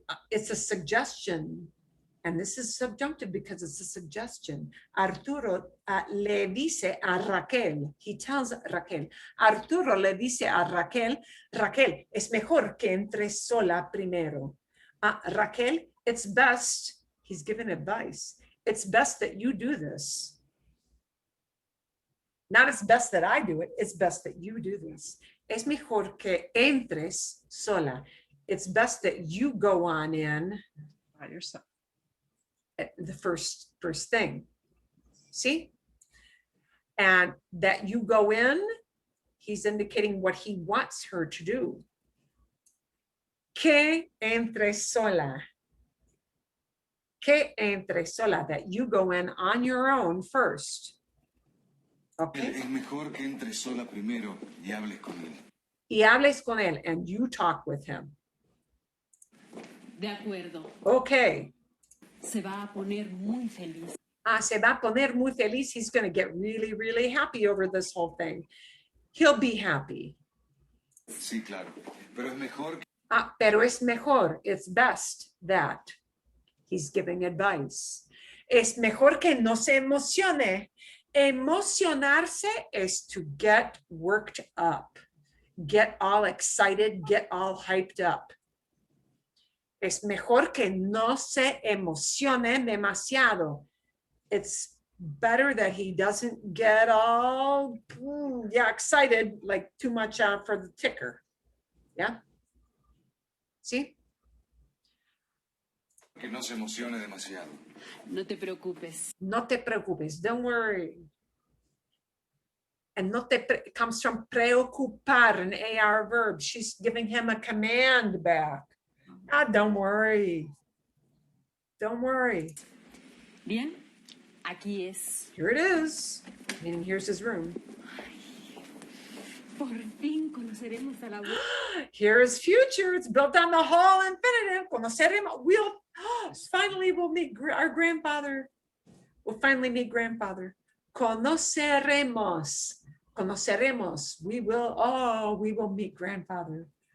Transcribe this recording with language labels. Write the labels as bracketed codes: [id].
[en] It's a suggestion. And this is subjunctive because it's a suggestion. [es] Arturo le dice a Raquel, [en] he tells Raquel, [es] Arturo le dice a Raquel, Raquel, es mejor que entres sola primero. [en] Raquel, it's best, he's given advice, it's best that you do this. Not it's best that I do it, it's best that you do this. [es] Es mejor que entres sola. [en] It's best that you go on in By yourself. The first thing. See? And that you go in, he's indicating what he wants her to do. [es] Que entre sola. Que entre sola, [en] that you go in on your own first. Okay. [es] Es mejor que entres sola primero y hables con él. Y hables con él, [en] and you talk with him. [es] De acuerdo. [en] Okay. [es] Se va a poner muy feliz. Se va a poner muy feliz. [en] He's going to get really, really happy over this whole thing. He'll be happy. [es] Sí, claro. Pero es mejor que Pero es mejor, [en] it's best that he's giving advice. [es] Es mejor que no se emocione. [en] Emocionarse is to get worked up, get all excited, get all hyped up. [es] Es mejor que no se emocione demasiado. [en] It's better that he doesn't get all excited, like too much for the ticker. Yeah. ¿Sí? [es] que no se emocione demasiado. No te preocupes. No te preocupes. [en] Don't worry. And comes from preocupar, an AR verb. She's giving him a command back. Don't worry. Don't worry. [es] Bien, aquí es. [en] Here it is. And here's his room. [es] Por fin conoceremos a la abuela. [en] Here is future. It's built on the whole infinitive. Conoceremos. Finally we'll meet our grandfather. We'll finally meet grandfather. Conoceremos. Conoceremos. We will meet grandfather.